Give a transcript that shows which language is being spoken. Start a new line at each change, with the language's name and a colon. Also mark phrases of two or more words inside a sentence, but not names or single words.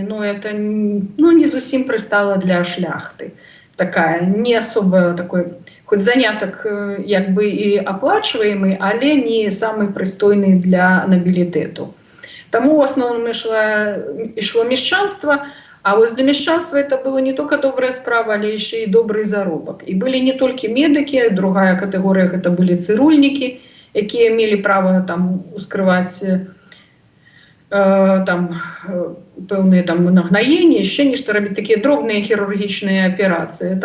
Belarusian: Это не зусім прыстала для шляхты. Такая
Russian: не особо
Belarusian: такой, хоць занятак як бы і аплачваемы, але не самы прыстойны для набілітэту. Таму ў асноўным ішло мяшчанства. А для мяшчанства
Russian: это было не только
Belarusian: добрая справа, але яшчэ і добрый заробак. І былі не толькі медыкі, другая катэгорыя гэта былі цырульнікі, якія мелі права ускрываць пэўныя нагнаенні, яшчэ нешта рабіць, такія дробныя хірургічныя аперацыі.